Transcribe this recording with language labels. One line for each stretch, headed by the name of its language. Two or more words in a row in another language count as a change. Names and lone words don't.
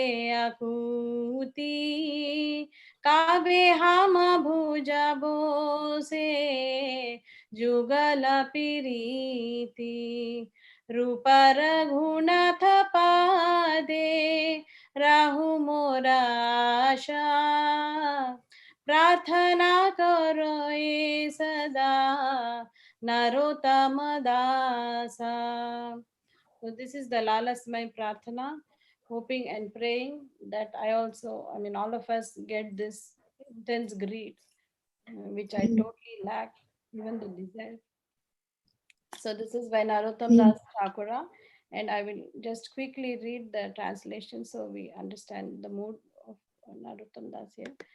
Bangla: আকুতি কাবে হম ভুজবো সে যুগল প্রীতি রূপ রঘুনাথ পাদে রাহু মোরা আশা প্রার্থনা করো যে সদা নরোত্তম দাসা.
English: So this is the Lalasmai Prarthana, hoping and praying that all of us get this intense greed, which I totally lack, even the desire. So this is by Narottam Das Thakura, and I will just quickly read the translation so we understand the mood of Narottam Das here.